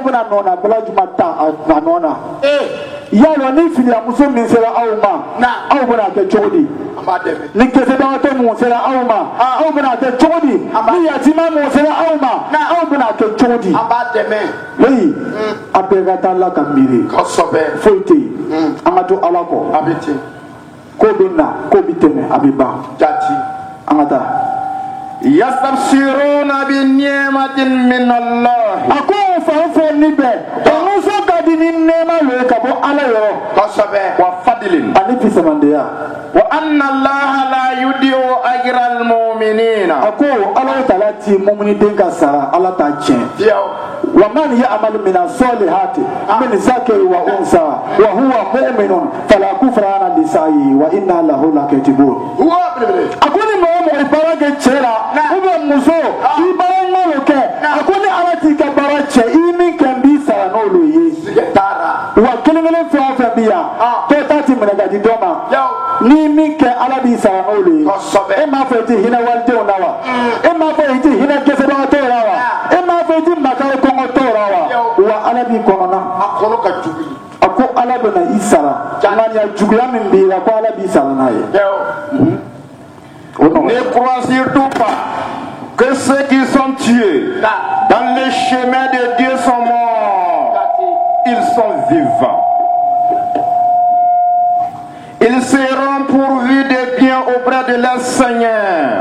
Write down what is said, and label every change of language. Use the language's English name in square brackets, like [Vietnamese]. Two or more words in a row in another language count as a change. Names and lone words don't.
[Bambara] bɛna nɔna bala juma ta a nɔ na yalɔ ni filiyamuso min sera aw ma aw bɛna kɛ cogo di ni kɛsɛbagatɔ mun sera aw ma aw bɛna kɛ cogo di ni yatima mun sera aw ma aw bɛna kɛ cogo di oui a bɛɛ ka taa Ala ka miiri foyi tɛ yen an ka to Ala kɔ ko bɛ na ko bɛ tɛmɛ a bɛ ban an ka taa. [Arabic] يستبشرون بنعمة من الله. [Bambara] A ko fan fɛn bɛɛ muso ka di ni nɛɛma lo ye ka bɔ Ala yɔrɔ [Arabic] وفضل [Bambara] ani fisamandeya [Arabic] وأن الله لا يضيع أجر المؤمنين. [Bambara] a ko Ala Taala ti mu'miniden ka sara Ala t'a tiɲɛ [Arabic] ومن يعمل من الصالحات من ذكر وأنثى وهو مؤمن فلا كفران لسعيه وإنا له لكاتبون. [Bambara] a ko ni mɔgɔ baara kɛ cɛ la [French] ou bien [Bambara] muso i baara ɲuman kɛ a ko ni Ala t'i ka baara cɛ i min kɛ b'i sara n'olu ye wa kelen kelen fɛn o fɛn bi yan bɛɛ ta ti minɛ ka di dɔ ma ni min kɛ Ala b'i sara n'olu ye e m'a fɔ i ti hinɛ walidenw na wa e m'a fɔ i ti hinɛ dɛsɛbagatɔw la wa e m'a fɔ i ti makari kɔngɔtɔw la wa Ala b'i kɔnɔna a ko Ala bɛna i sara ŋaniya juguya min b'i la ko Ala b'i sara n'a ye. [French] Ne crois surtout pas que ceux qui sont tués dans le chemin de Dieu sont morts. Ils sont vivants. Ils seront pourvus de biens auprès de leur Seigneur.